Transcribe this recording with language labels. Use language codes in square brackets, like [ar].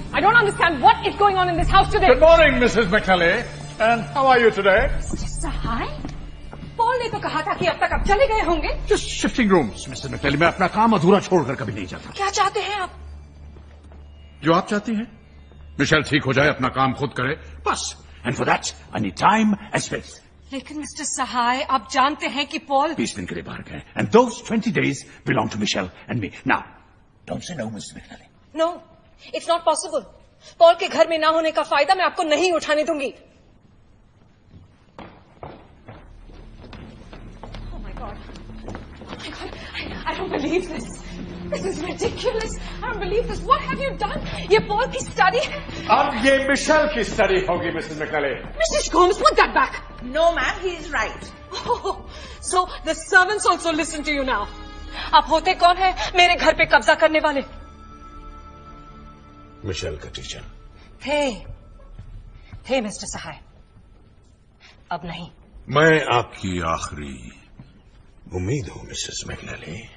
[en] I don't understand what is going on in this house today. Good morning, Mrs. McNally. And how are you today? Mr. Sahai? [hi] Paul ने तो कहा था कि अब तक आप चले गए होंगे। [en] Just shifting rooms, Mrs. McNally. [hi] मैं अपना काम अधूरा छोड़कर कभी नहीं जाता। क्या चाहते हैं आप? जो आप चाहती हैं। मिशेल ठीक हो जाए, अपना काम खुद करे, बस। [en] And for that, I need time and space. [hi] लेकिन मिस्टर सहाय, आप जानते हैं कि पॉल 20 दिन के लिए बाहर गए। [en] And those 20 days belong to Michelle and me. Now, don't say no, Mrs. McNally. No, it's not possible. [hi] Paul के घर में ना होने का फायदा मैं आपको नहीं उठाने दूंगी। [en] Oh my God. Oh my God. I don't believe this. This is ridiculous. I don't believe this. What have you done? [hi] ये पॉल की स्टडी है। अब ये मिशेल की स्टडी होगी, Mrs. [en] McNally. Mrs. Gomes, put that back. No, ma'am, he is right. Oh, so the servants also listen to you now. [hi] आप होते कौन है मेरे घर पे कब्जा करने वाले? मिशेल का टीचर थे मिस्टर सहाय, अब नहीं। मैं आपकी आखिरी उम्मीद हूं मिसेस मैकनली।